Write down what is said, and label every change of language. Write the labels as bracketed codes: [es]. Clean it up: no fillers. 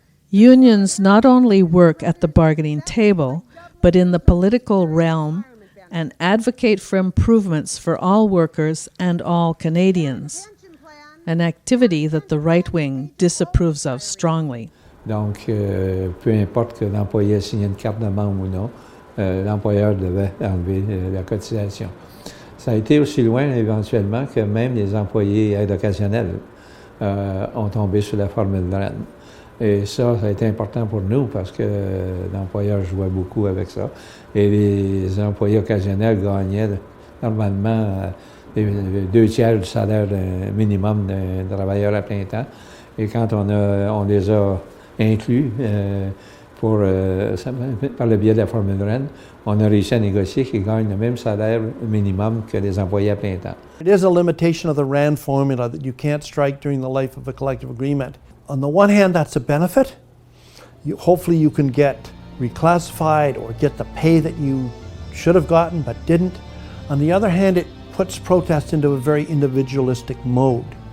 [en] Unions not only work at the bargaining table, but in the political realm and advocate for improvements for all workers and all Canadians, an activity that the right wing disapproves of strongly. [fr] Donc, peu importe que l'employé signe une carte de membre ou non, l'employeur devait enlever la cotisation. Ça a été aussi loin éventuellement que même les employés aides occasionnels ont tombé sur la formule RAND. Et ça a été important pour nous parce que l'employeur jouait beaucoup avec ça. Et les employés occasionnels gagnaient normalement 2 tiers du salaire minimum d'un travailleur à plein temps. Et quand on les a inclus par le biais de la formule Rennes, on a réussi à négocier qu'ils gagnent le même salaire minimum que les employés à plein temps. [en] It is a limitation of the RAND formula that you can't strike during the life of a collective agreement. On the one hand, that's a benefit. Hopefully you can get reclassified or get the pay that you should have gotten but didn't. On the other hand, it puts protest into a very individualistic mode.